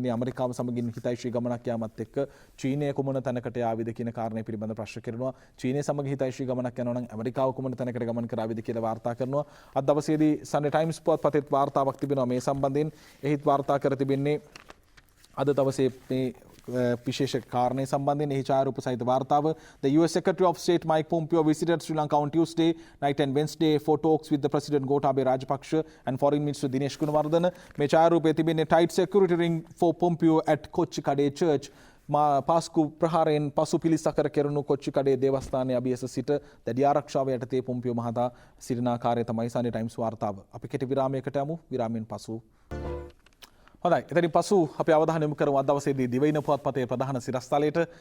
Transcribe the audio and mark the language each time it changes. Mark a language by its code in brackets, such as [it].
[si] මේ ඇමරිකාව සමගින් හිතෛෂී ගමනක් යාමත් එක්ක චීනය කුමන තැනකට යාවිද කියන කාරණය පිළිබඳ ප්‍රශ්න කරනවා. චීනය සමග හිතෛෂී ගමනක් යනවා නම් ඇමරිකාව කුමන තැනකට ගමන් කරාවිද කියලා වාර්තා කරනවා. අද දවසේදී සන්ඩේ ටයිම්ස් පුවත්පතේ වාර්තාවක් තිබෙනවා මේ සම්බන්ධයෙන්. එහිත් වාර්තා කර තිබෙන්නේ අද දවසේ මේ විශේෂ කාරණය සම්බන්ධයෙන් එහි ඡායාරූප සහිත වාර්තාව. [en] The US Secretary of State Mike Pompeo visited Sri Lanka on Tuesday night and Wednesday for talks with the President Gotabaya Rajapaksa and Foreign Minister Dinesh Gunawardena. [si] මේ ඡායාරූපයේ තිබෙන්නේ [en] tight security ring for Pompeo at Kochchikade church. [si] පාස්කු ප්‍රහාරයෙන් පසු පිළිසකර කෙරුණු කොච්චිකඩේ දේවස්ථානයේ අභියස සිට දැඩි ආරක්ෂාව යටතේ Pompeo මහතා සිටින ආකාරය තමයි සන්ඩේ ටයිම්ස් වාර්තාව. අපි කෙටි විරාමයකට යමු. විරාමයෙන් පසු හොඳයි. එතනින් පසු අපි අවධානය යොමු කරමු අද දවසේදී දිවයින පුවත්පතේ ප්‍රධාන සිරස්තලයට.